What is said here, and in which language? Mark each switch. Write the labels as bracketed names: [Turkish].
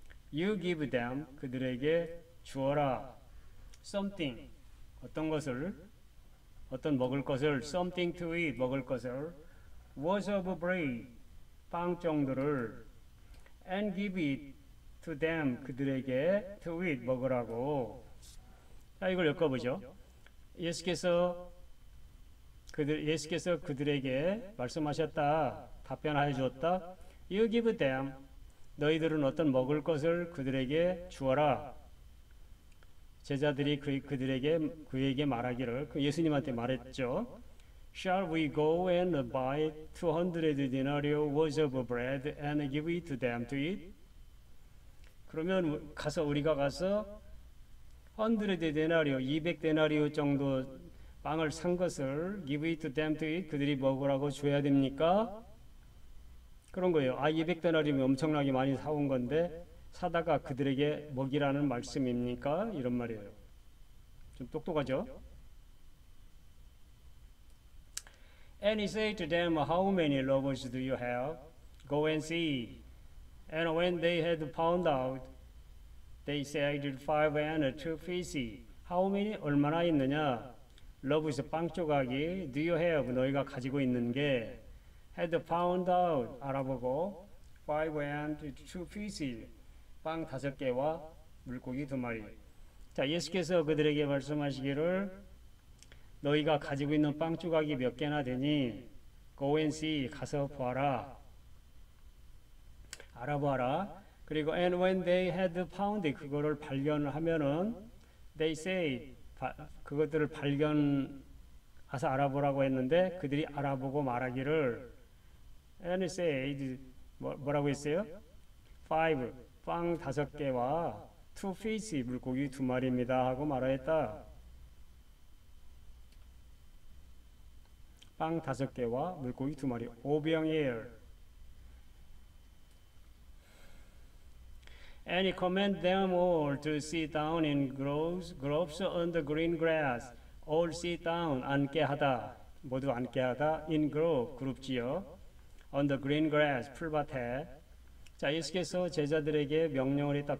[English] You give them, [Korean] 그들에게 주어라. [English] Something, [Korean] 어떤 것을, 어떤 먹을 것을, [English] something to eat, [Korean] 먹을 것을, [English] worth of bread, [Korean] 빵 정도를, [English] and give it to them, [Korean] 그들에게 [English] to eat, [Korean] 먹으라고. 자, 이걸 엮어보죠. 예수께서 그들에게 말씀하셨다, 답변하여 주었다. [English] You give them, [Korean] 너희들은 어떤 먹을 것을 그들에게 주어라. 제자들이 그에게 말하기를, 그 예수님한테 말했죠. [English] Shall we go and buy 200 denarii worth of bread and give it to them to eat? [Korean] 그러면 우리가 가서 100 데나리오, 200 데나리오 정도 빵을 산 것을 [English] give it to them to eat, [Korean] 그들이 먹으라고 줘야 됩니까? 그런 거예요. 200 데나리오면 엄청나게 많이 사온 건데 사다가 그들에게 먹이라는 말씀입니까? 이런 말이에요. 좀 똑똑하죠? [English] And he said to them, How many loaves do you have? Go and see. And when they had found out, they said 5 and 2 fishes. How many? [Korean] 얼마나 있느냐? [English] loaves, [Korean] 빵 조각이, [English] do you have? [Korean] 너희가 가지고 있는 게, [English] had found out, [Korean] 알아보고, [English] 5 and 2 fishes. [Korean] 빵 5개와 물고기 2마리. 자, 예수께서 그들에게 말씀하시기를 너희가 가지고 있는 빵 조각이 몇 개나 되니 [English] go and see, [Korean] 가서 보아라. 알아보아라. 그리고 [English] and when they had found, [Korean] 그거를 발견하면은 [English] they say, [Korean] 그것들을 발견해서 알아보라고 했는데 그들이 알아보고 말하기를 [English] and said, [Korean] 뭐라고 했어요? 5, 빵 5개와 2 fish, 물고기 2마리입니다 하고 말하였다. 빵 5개와 물고기 2마리. 오병이에요. [English] And he commanded them all to sit down in groves on the green grass. All sit down, [Korean] 앉게 하다. 모두 앉게 하다. [English] In grove, [Korean] 그룹지요. [English] On the green grass, [Korean] 풀밭에. 자, 예수께서 제자들에게 명령을 했다.